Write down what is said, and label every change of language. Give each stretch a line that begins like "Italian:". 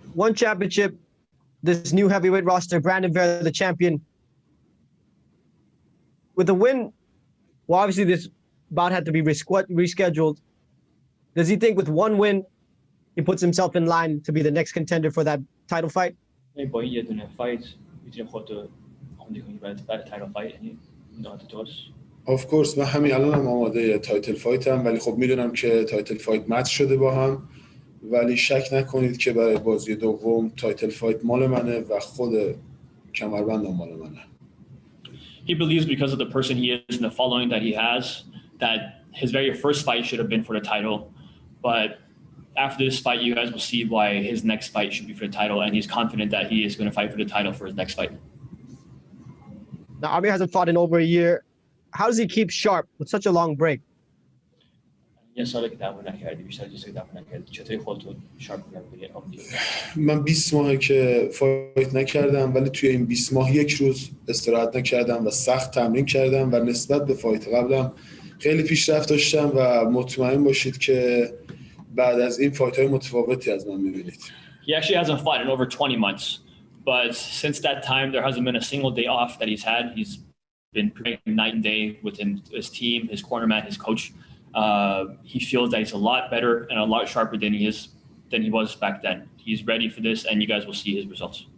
English: One championship, this new heavyweight roster, Brandon Vera, the champion. With a win, well, obviously this bout had to be rescheduled. Does he think with one win, he puts himself in line to be the next contender for that title fight?
Persian: با یه دونه فایت میتونیم خودتو آماده کنی برای تایتل فایت یعنی
English: not
Persian: درست.
English: Of course
Persian: من همین الانم آماده تایتل فایتم ولی خب میدونم که تایتل فایت مچ شده با هم ولی شک نکنید که برای بازی دوم تایتل فایت مال منه و خود کمربندم مال منه.
English: He believes because of the person he is and the following that he has that his very first fight should have been for the title, but after this fight you guys will see why his next fight should be for the title and he's confident that he is going to fight for the title for his next fight. Now Amir hasn't fought in over a year. How does he keep sharp with such a long break?
Persian: یه ساله که دعوا نکردی بیشتر چیزی دعوا نکردی چطوری خودتو شارپ کنی؟ من 20 ماهه که فایت نکردم ولی توی این 20 ماه یک روز استراحت نکردم و سخت تمرین کردم و نسبت به فایت قبلم خیلی پیشرفت داشتم و مطمئن باشید که بعد از این فایت های متفاوتی از من می‌بینید.
English: He actually hasn't fought in over 20 months, but since that time there hasn't been a single day off that he's had. He's been praying night and day with his team, his cornerman, his coach. He feels that he's a lot better and a lot sharper than he was back then. He's ready for this, and you guys will see his results.